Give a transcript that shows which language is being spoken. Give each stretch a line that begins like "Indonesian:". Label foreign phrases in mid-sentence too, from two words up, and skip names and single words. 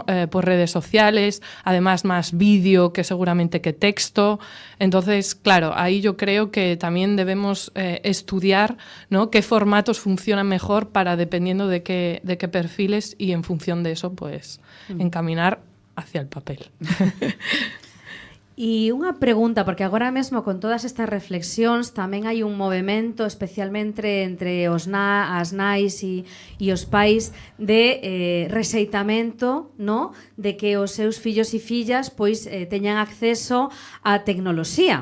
Spanish: Por redes sociales, además más vídeo que seguramente que texto. Entonces, claro, ahí yo creo que también debemos estudiar, ¿no? Qué formatos funcionan mejor para, dependiendo de qué perfiles, y en función de eso, pues encaminar hacia el papel.
Galician: E unha pregunta, porque agora mesmo con todas estas reflexións tamén hai un movimento, especialmente entre as nais e os pais, de rexeitamento, no? De que os seus fillos e fillas pois teñan acceso á tecnoloxía.